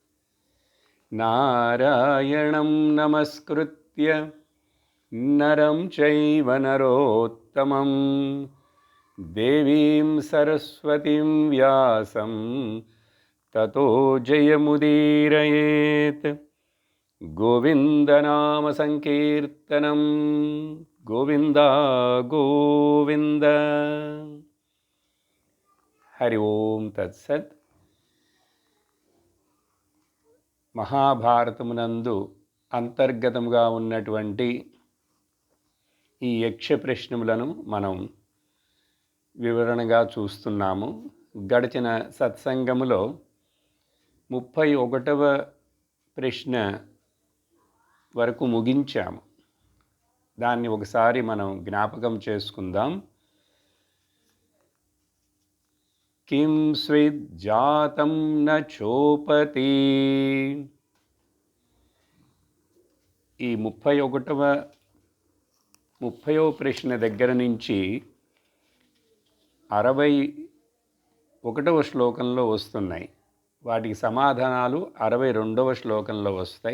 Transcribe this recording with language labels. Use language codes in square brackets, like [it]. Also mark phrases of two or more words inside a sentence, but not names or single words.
[sa] नारायणं नमस्कृत्य नरं चैव नरोत्तमं देवीं सरस्वतीं व्यासं ततो जयमुदीरयेत्। गोविन्दनाम संकीर्तनं गोविन्द गोविन्द। हरि ओम तत्सत्। [te] మహాభారతమునందు అంతర్గతముగా ఉన్నటువంటి ఈ యక్ష ప్రశ్నములను మనం వివరణగా చూస్తున్నాము. గడిచిన సత్సంగములో 31వ ప్రశ్న వరకు ముగించాము. దాన్ని ఒకసారి మనం జ్ఞాపకం చేసుకుందాం. [sa] किं स्विज्जातं न चोपति। [te] ఈ 30వ ప్రశ్న దగ్గర నుంచి 61వ శ్లోకంలో వస్తున్నాయి. వాటికి సమాధానాలు 62వ శ్లోకంలో వస్తాయి.